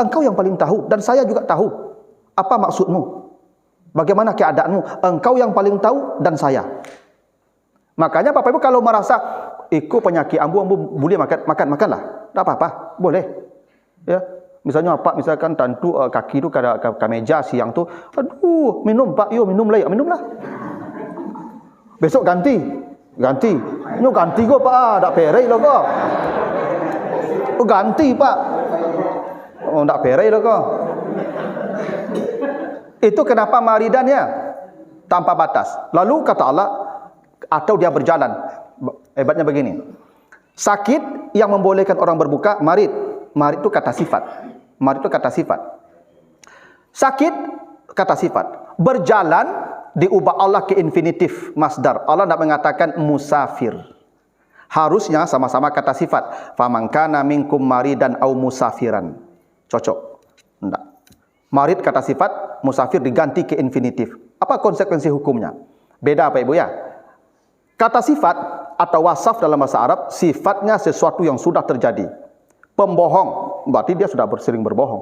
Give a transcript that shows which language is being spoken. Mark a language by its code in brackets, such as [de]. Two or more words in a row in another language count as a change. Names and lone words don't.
[id] Engkau yang paling tahu dan saya juga tahu. Apa maksudmu? Bagaimana keadaanmu? Engkau yang paling tahu dan saya. Makanya Bapak Ibu kalau merasa ikut penyakit ambu boleh makanlah. Tak apa-apa, boleh. Ya. Misalnya apa? [jax] Misalkan tentu kaki tu ke meja siang tu, aduh, minum Pak, yo minum lah, minumlah. [id] Besok ganti. [jax] Nyo ganti go Pak, dak perai lo go. Oh ganti Pak. Oh dak perai lo go. [id] Itu kenapa maridannya tanpa batas. Lalu kata Allah, atau dia berjalan. Hebatnya begini. Sakit yang membolehkan orang berbuka, marid. Marid itu kata sifat. Marid itu kata sifat. Sakit kata sifat. Berjalan diubah Allah ke infinitif masdar. Allah tidak mengatakan musafir. Harusnya sama-sama kata sifat. [ar] فمن كان منكم مريضا أو مسافرا. [id] Cocok. Tidak. Marid kata sifat, musafir diganti ke infinitif. Apa konsekuensi hukumnya? Beda Pak Ibu ya. Kata sifat atau wasaf dalam bahasa Arab, sifatnya sesuatu yang sudah terjadi. Pembohong, berarti dia sudah sering berbohong.